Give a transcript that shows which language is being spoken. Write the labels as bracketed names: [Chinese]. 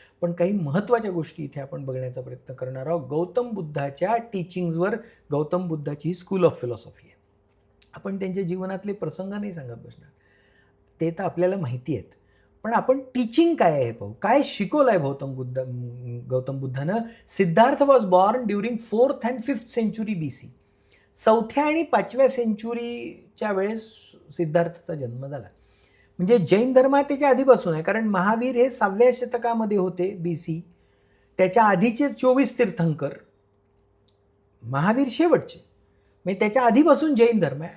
[Marathi] पण काही महत्त्वाच्या गोष्टी इथे आपण बघण्याचा प्रयत्न करणार आहोत. गौतम बुद्धाच्या टीचिंग्सवर गौतम बुद्धाची ही [English] school of philosophy [Marathi] आहे. आपण त्यांच्या जीवनातले प्रसंग नाही सांगत बसणार, ते तर आपल्याला माहिती आहेत. पण आपण टीचिंग काय आहे पाहू. काय शिकवलं आहे Gautam बुद्धानं. [English] Siddhartha was born during 4th and 5th century BC. [Marathi] 4थ्या आणि 5व्या सेंचुरीच्या वेळेस सिद्धार्थचा जन्म झाला. म्हणजे जैन धर्म त्याच्या आधीपासून आहे, कारण महावीर हे 6व्या शतकामध्ये होते BC. त्याच्या आधीचे 24 तीर्थंकर, महावीर शेवटचे, म्हणजे त्याच्या आधीपासून जैन धर्म आहे.